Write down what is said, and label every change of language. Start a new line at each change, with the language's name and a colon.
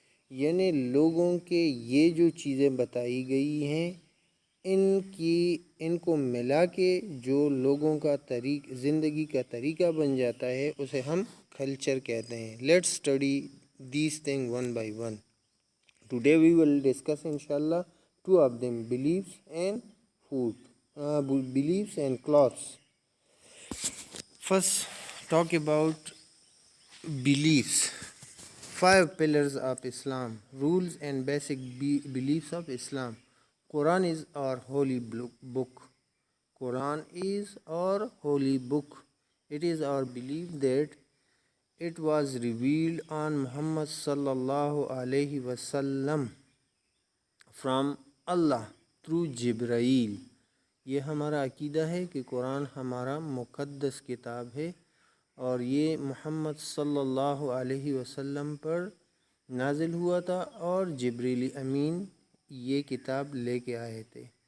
Urdu: یعنی لوگوں کے یہ جو چیزیں بتائی گئی ہیں ان کو ملا کے جو لوگوں کا زندگی کا طریقہ بن جاتا ہے اسے ہم کلچر کہتے ہیں.
English: Let's study these thing one by one. Today we will discuss انشاءاللہ two of them, beliefs and food, beliefs and clothes. First, talk about beliefs. 5 pillars of Islam, rules and basic beliefs of Islam. Quran is our holy book. Quran is our holy book. It is our belief that it was revealed on Muhammad sallallahu alaihi wasallam from Allah through جبرائیل.
Urdu: یہ ہمارا عقیدہ ہے کہ قرآن ہمارا مقدس کتاب ہے اور یہ محمد صلی اللہ علیہ وسلم پر نازل ہوا تھا اور جبریل امین یہ کتاب لے کے آئے تھے.